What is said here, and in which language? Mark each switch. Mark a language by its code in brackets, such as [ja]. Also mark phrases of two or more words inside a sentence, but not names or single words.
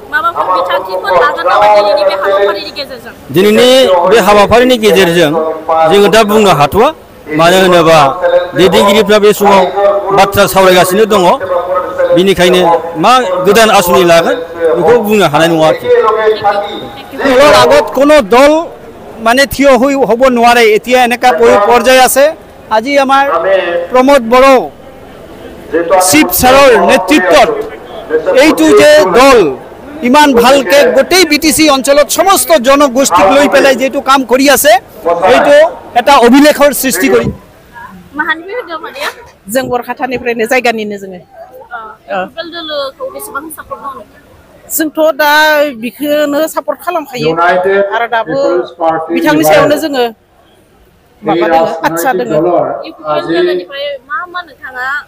[brx] दिनैनि बे हाबाफारिनि गेजेरजों जोङो दा बुंनो हाथ'वा मानो होनोबा दैदेनगिरिफ्रा बे समाव बाथ्रा सावरायगासिनो दङ बेनिखायनो मा गोदान आसनि लागोन बेखौ बुंनो हानाय नङा आरोखि [as] দলৰ আগত কোনো দল মানে থিয় হৈ হ'ব নোৱাৰে এতিয়া এনেকা পৰ্যায় আছে আজি আমাৰ প্ৰমোদ বড়ো চিফ ছাৰৰ নেতৃত্বত এইটো যে দল ইমান ভালকে গোটেই বিটিসি অঞ্চলত সমস্ত জনগোষ্ঠীক লৈ পেলাই যেটো কাম কৰি আছে এইটো এটা অভিলেখৰ সৃষ্টি কৰি [brx] जों बरखाथानिफ्रायनो जायगानिनो जोङो इउपिपिएल दोलोखौ बेसेबां सापर्ट मावनो जोंथ' दा बिखौनो सापर्ट खालामखायो आरो दाबो बिथांनि सायावनो जोङो माबा दङ आदसा दङ इउपिपिएल दोलोनिफ्राय मा नोंथाङा